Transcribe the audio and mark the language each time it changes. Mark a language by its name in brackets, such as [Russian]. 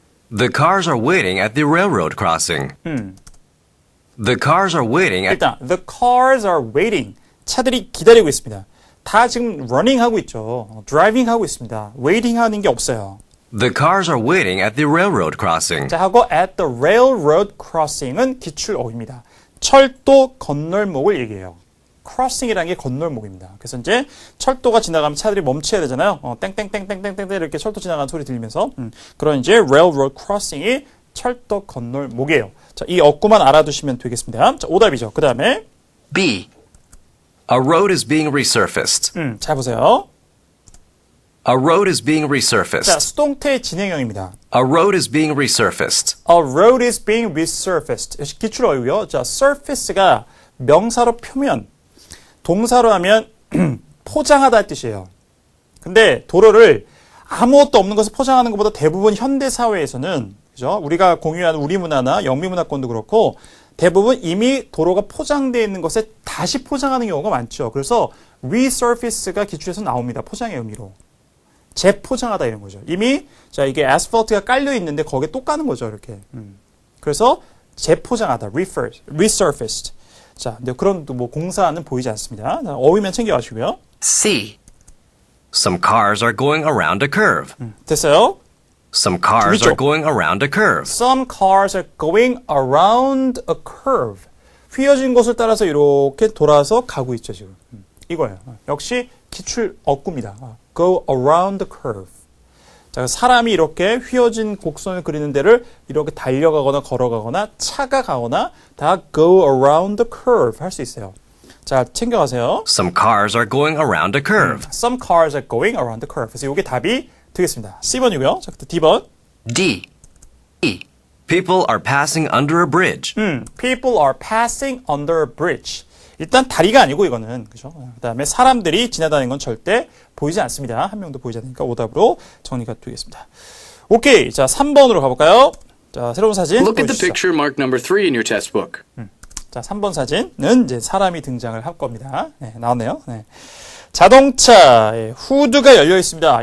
[English] The cars are waiting at the railroad crossing. The cars are waiting at [Korean] 일단 [English] the cars are waiting. [Korean] 차들이 기다리고 있습니다. 다 지금 running 하고 있죠. driving 하고 있습니다. waiting 하는 게 없어요. [English] The cars are waiting at the railroad crossing. [Korean] 자, 하고 [English] at the railroad crossing [Korean] 은 기출어입니다. 철도 건널목을 얘기해요. crossing이라는 게 건널목입니다. 그래서 이제 철도가 지나가면 차들이 멈춰야 되잖아요. 땡땡땡땡땡땡 이렇게 철도 지나가는 소리 들리면서 그런 이제 railroad crossing이 철도 건널목이에요. 자, 이 어구만 알아두시면 되겠습니다. 자, 오답이죠. 그 다음에 [English] B. A road is being resurfaced. [Korean] 잘 보세요. [English] A road is being [Korean] 자, [English] resurfaced. [Korean] 수동태 진행형입니다. [English] A road is being resurfaced. A road is being resurfaced. [Korean] 역시 기출어이고요. 자, surface가 명사로 표면, 동사로 하면 포장하다 할 뜻이에요. 근데 도로를 아무것도 없는 것을 포장하는 것보다 대부분 현대 사회에서는 그죠? 우리가 공유하는 우리 문화나 영미 문화권도 그렇고 대부분 이미 도로가 포장되어 있는 것에 다시 포장하는 경우가 많죠. 그래서 resurface가 기출에서 나옵니다. 포장의 의미로. 재포장하다 이런 거죠. 이미 자 이게 아스팔트가 깔려 있는데 거기에 또 까는 거죠. 이렇게. 그래서 재포장하다. resurfaced. 자, 근데 그런 뭐 공사는 보이지 않습니다. 어휘면 챙겨가시고요. [English] C. Some cars are going around a curve. [Korean] 됐어요? [English] Some cars [Korean] 위쪽. [English] are going around a curve. Some cars are going around a curve. [Korean] 휘어진 곳을 따라서 이렇게 돌아서 가고 있죠, 지금. 이거예요. 역시 기출 어구입니다. [English] Go around the curve. [Korean] 자, 사람이 이렇게 휘어진 곡선을 그리는 데를 이렇게 달려가거나 걸어가거나 차가 가거나 다 [English] go around the curve [Korean] 할 수 있어요. 자, 챙겨가세요. [English] Some cars are going around a curve. Some cars are going around the curve. [Korean] 그래서 이게 답이 되겠습니다. C번이고요. 자, D번. [English] D. E. People are passing under a bridge. People are passing under a bridge. [Korean] 일단 다리가 아니고 이거는 그죠? 그다음에 사람들이 지나다니는 건 절대 보이지 않습니다. 한 명도 보이지 않으니까 오답으로 정리가 되겠습니다. 오케이. 자, 3번으로 가볼까요? 자, 새로운 사진 [English] Look at the [Korean] 보여주시죠. [English] picture marked number 3 in your test book. [Korean] 자, 3번 사진은 이제 사람이 등장을 할 겁니다. 네, 나왔네요. 네. 자동차 후드가 열려 있습니다.